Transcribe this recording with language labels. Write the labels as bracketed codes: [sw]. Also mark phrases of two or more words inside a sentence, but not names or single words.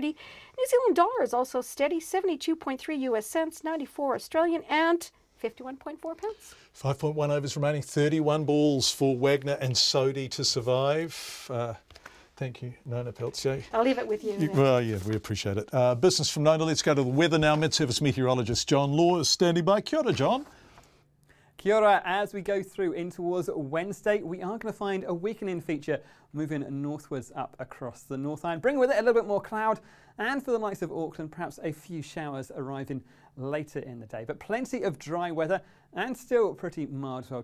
[en] New Zealand dollar is also steady, 72.3 US cents, 94 Australian, and 51.4 pence. 5.1 overs remaining, 31 balls for Wagner and Sodhi to survive. Thank you, Nona Peltier. I'll leave it with you. Well, yeah, we appreciate it. Business from Nona. Let's go to the weather now. Mid-service meteorologist John Law is standing by. [mi] Kia ora, John. Kia ora. [en] As we go through in towards Wednesday, we are going to find a weakening feature moving northwards up across the North Island, bringing with it a little bit more cloud, and for the likes of Auckland, perhaps a few showers arriving later in the day. But plenty of dry weather and still pretty mild as well.